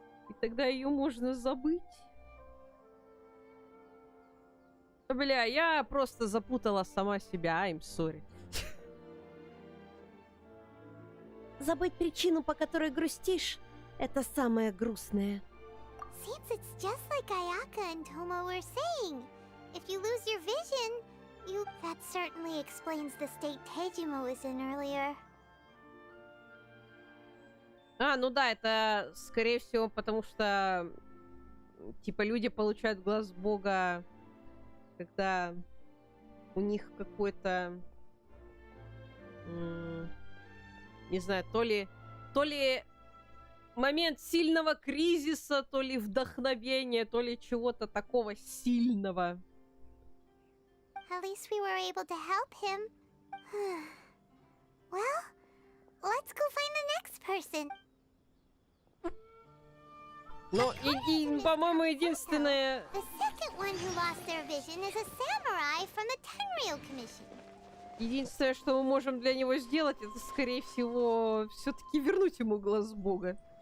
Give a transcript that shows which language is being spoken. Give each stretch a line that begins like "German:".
Russian: И тогда ее можно забыть? Бля, я просто запутала сама себя.
English: I'm sorry.
Russian: Забыть причину, по которой грустишь, это самое грустное.
English: Seems it's just like Ayaka and Tomo were saying. If you lose your vision, you... That certainly explains the state Tejima was in earlier.
Russian: Ну да, это скорее всего потому что типа люди получают глаз Бога, когда у них какой-то не знаю, то ли момент сильного кризиса, то ли вдохновения, то ли чего-то такого сильного.
English: At least we were able to help him. Well, let's go find the next person.
Russian: Но, по-моему, единственное...
English: The second one who lost their vision is a samurai from the Tenryou Commission.
Russian: Единственное, что мы можем для него сделать, это, скорее всего, все-таки вернуть ему глаз Бога.